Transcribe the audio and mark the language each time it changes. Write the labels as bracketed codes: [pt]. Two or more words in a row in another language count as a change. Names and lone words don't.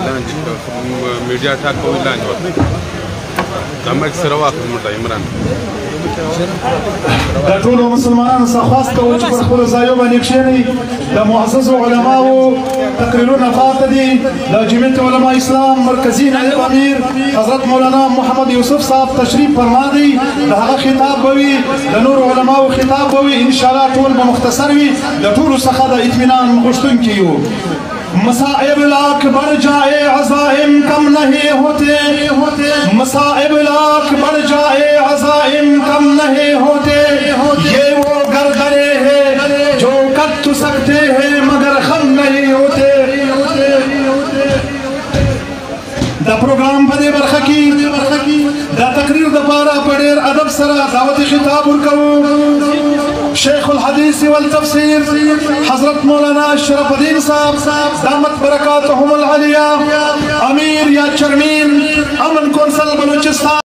[ps] میڈیا ٹاک کو لاندھ دمک سروا عمران دا ټولو مسلمانانو څخه خواست کوو چې پر خپلو ځایو باندې کښېنئ. د معززو علماو تقریرونه پاته دي. د جمعیت علماء اسلام مرکزي نائب امیر حضرت مولانا محمد یوسف صاحب تشریف فرما دی. د هغه خطاب به وي، د نورو علماو خطاب به وي. انشاءالله ټول به مختصر وي. د ټولو څخه د اطمینان غوښتونکي یو. [ur] مصائب لاکھ بڑھ جائے عزائم کم نہیں ہوتے، مصائب لاکھ بڑھ جائے عزائم کم نہیں ہوتے، یہ وہ گردرے ہیں جو کر تو سکتے ہیں مگر خم نہیں ہوتے. [ps] دا پروگرام په دې برخه کې دا تقریر د پاره په ډېر ادب سره دعوت خطاب ورکوو. شیخ الحدیث والتفسیر حضرت مولانا اشرف الدین صاحب [ar] دامت برکاتهم العالیہ، [ps] امیر یا چیئرمین امن کونسل بلوچستان